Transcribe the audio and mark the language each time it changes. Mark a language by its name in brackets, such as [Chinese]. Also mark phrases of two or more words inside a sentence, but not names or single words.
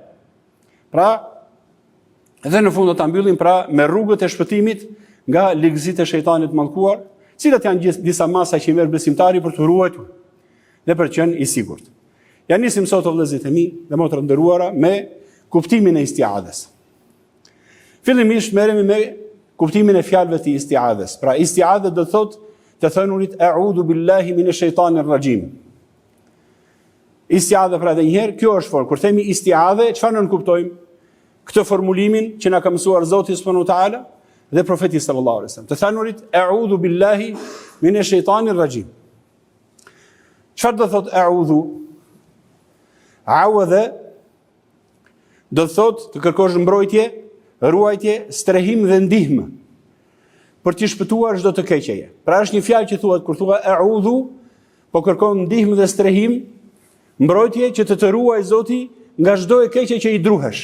[Albanian] Pra, edhe në fund do ta mbyllim pra me rrugët e shpëtimit nga ligëzitë e shejtanit mallkuar, cilat janë disa masa që i merr besimtari për të ruajtur dhe për të qenë i sigurt. Ja nisim sot o vëllezërit e mi dhe motra nderuara me kuptimin e istiadhës. Fillimisht merremi me kuptimin e fjalëve të istiadhës. Pra istiadha do thotë të thënurit [Arabic] أعوذ بالله من الشيطان الرجيم. [Albanian] Istiadha pra edhe një herë, kjo është formë. Kur themi istiadhe, çfarë ne kuptojmë? Këtë formulimin që na ka mësuar Zoti [Arabic] سبحانه وتعالى [Albanian] dhe profeti [Arabic] صلى الله عليه وسلم. [Albanian] Të thënurit [Arabic] أعوذ بالله من الشيطان الرجيم. [Albanian] Çfarë do thotë a'udhu? Awadha do thotë të kërkosh mbrojtje, ruajtje, strehim dhe ndihmë për të shpëtuar çdo të keqeje. Pra është një fjalë që thuhet kur thua a'udhu, po kërkon ndihmë dhe strehim, mbrojtje që të ruaj Zoti nga çdo e keqe që i druhesh.